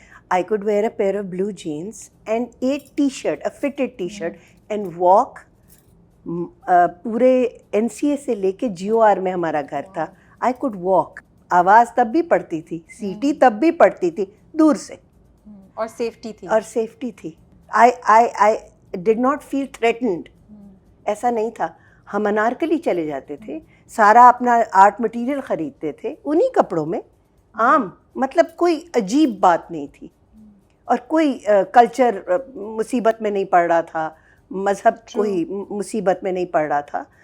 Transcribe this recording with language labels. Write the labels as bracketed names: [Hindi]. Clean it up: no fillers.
[English] I could wear a pair of blue jeans and a T shirt, a fitted T shirt, and walk [Urdu] پورے N C اے سے لے کے جی O R میں ہمارا گھر تھا. [English] I could walk. [Urdu] آواز تب بھی پڑتی تھی, سیٹی تب بھی پڑتی تھی دور سے, اور سیفٹی تھی, اور سیفٹی تھی. [English] I did not feel threatened. [Urdu] ایسا نہیں تھا. ہم انارکلی چلے جاتے تھے, سارا اپنا آرٹ مٹیریل خریدتے تھے انہی کپڑوں میں, عام, مطلب کوئی عجیب بات نہیں تھی, اور کوئی کلچر مصیبت میں نہیں پڑ رہا تھا, مذہب کوئی مصیبت میں نہیں پڑ رہا تھا.